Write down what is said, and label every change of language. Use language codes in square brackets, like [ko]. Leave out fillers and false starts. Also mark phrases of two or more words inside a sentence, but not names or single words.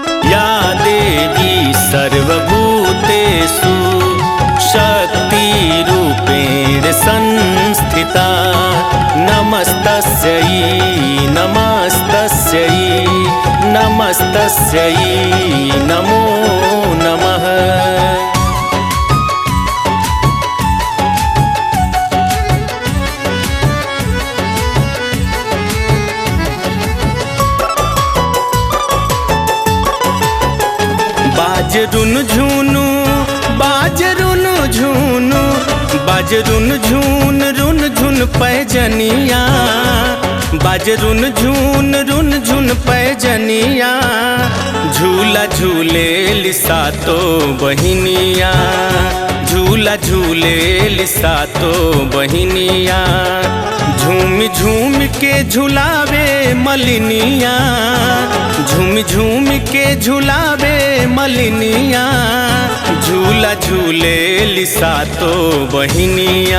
[sa] या देवी सर्वभूतेषु शक्तिरूपेण संस्थिता नमस्तस्यै नमस्तस्यै नमस्तस्यै नमो नमः। [bho] बाजरुन झुनु बाजरुन झुनु बाजरुन झुन रुन झुन पैजनिया बाजरुन झुन रुन झुन पैजनिया झूला झूले लिसातो बहिनिया झूला झूले लिसातो बहिनिया झूम झूम के झुलावे मलिनिया झूम झूम के झुलावे मलिनिया झूला झूले लिसातो बहिनिया